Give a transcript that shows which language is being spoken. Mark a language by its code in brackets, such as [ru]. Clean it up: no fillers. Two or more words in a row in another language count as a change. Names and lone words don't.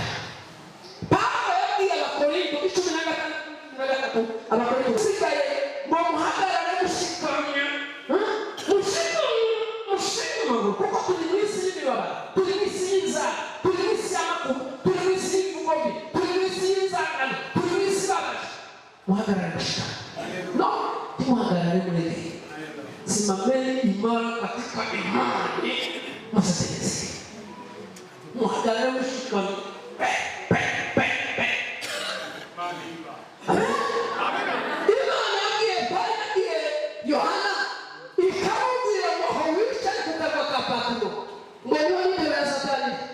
[rn] Pawulo yabwiye Abakorinto 16:3 Abakorinto sigaye ngo muhagarare mushikamye. Mushikamye kuko turi mu isi y'imibabaro, turi mu isi y'inzara, turi mu isi y'amakuba, turi mu isi y'ubugoyi, turi mu isi y'inzangano, turi mu isi y'abaje. Muhagarare mushikamye. No, muhagarare mureke. [sw] Simameni imara katika imani mwasatenezi. [rn] Muhagarare mushikamye. Imana yabwiye Yohana ikamubwira ngo aho wicaye ku karwa ka Patimo ngo niho n'intebe ya Satani.